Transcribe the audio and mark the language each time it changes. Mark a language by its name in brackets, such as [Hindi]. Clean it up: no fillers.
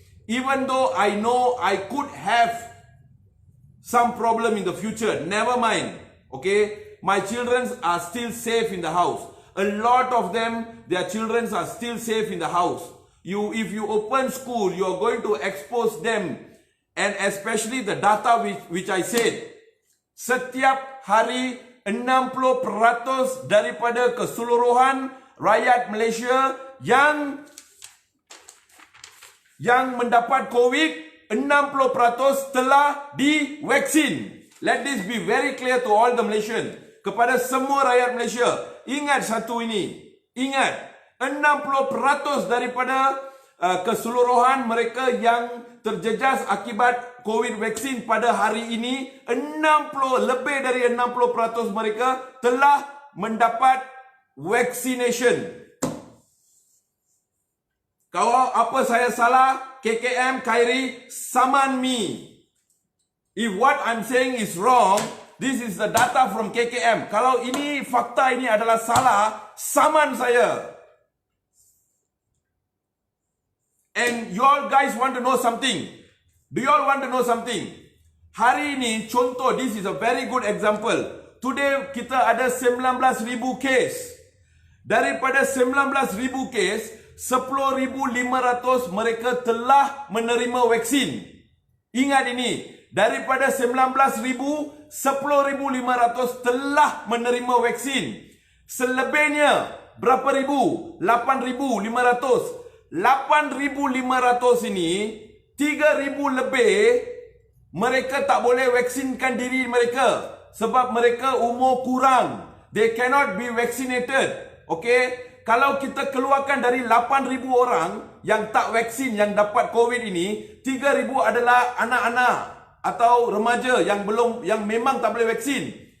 [English] Even though I know I could have some problem in the future, never mind. Okay, my children are still safe in the house. A lot of them, their children are still safe in the house. If you open school, you are going to expose them, and especially the data which I said. [Malay] Setiap hari 60% daripada keseluruhan rakyat Malaysia yang mendapat COVID, 60% telah divaksin. [English] Let this be very clear to all the Malaysians. [Malay] Kepada semua rakyat Malaysia, ingat satu ini. Ingat, 60% daripada keseluruhan mereka yang terjejas akibat COVID vaksin pada hari ini, lebih dari 60% mereka telah mendapat vaccination. Kalau apa saya salah, [English] KKM, Kyrie, [Malay] saman [English] me. If what I'm saying is wrong, This is the data from KKM. [Malay] Kalau ini fakta ini adalah salah, saman saya. [English] And you all guys want to know something? Do you all want to know something? [Malay] Hari ini contoh, [English] this is a very good example. Today [Malay] kita ada [English] 19,000 case. [Malay] Daripada 19,000 case, 10,500 mereka telah menerima vaksin. Ingat ini, daripada 19,000, 10,500 telah menerima vaksin. Selebihnya berapa ribu? 8,500. 8,500 ini 3,000 lebih mereka tak boleh vaksinkan diri mereka sebab mereka umur kurang. [English] They cannot be vaccinated. Okay? [Malay] Kalau kita keluarkan dari 8,000 orang yang tak vaksin yang dapat COVID ini, 3,000 adalah anak-anak atau remaja yang memang tak boleh vaksin.